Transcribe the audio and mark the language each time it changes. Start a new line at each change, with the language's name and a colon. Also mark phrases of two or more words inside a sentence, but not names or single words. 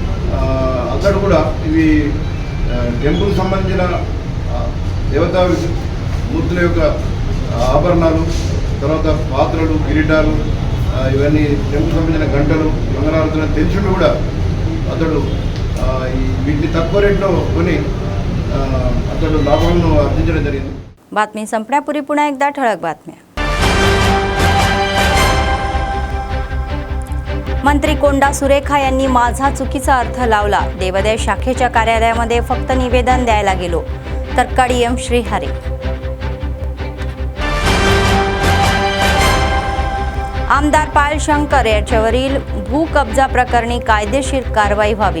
Telugu: అతడు కూడా ఇవి టెంపుల్ సంబంధించిన దేవతా మూర్తుల యొక్క ఆభరణాలు, తర్వాత పాత్రలు, కిరీటాలు, ఇవన్నీ టెంపుల్ సంబంధించిన గంటలు, మంగళారతులను తెలిసి కూడా అతడు వీటిని తక్కువ రేట్లో కొని అతడు లాభాలను ఆర్జించడం జరిగింది.
Marathi: बातमी संपण्यापूर्वी पुन्हा एकदा ठळक बातम्या. मंत्री कोंडा सुरेखा यांनी माझा चुकीचा अर्थ लावला. देवादाय शाखेच्या कार्यालयामध्ये फक्त निवेदन द्यायला गेलो. तर्काडी एम श्रीहरी. आमदार पायल शंकर यांच्यावरील भूकब्जा प्रकरणी कायदेशीर कारवाई व्हावी.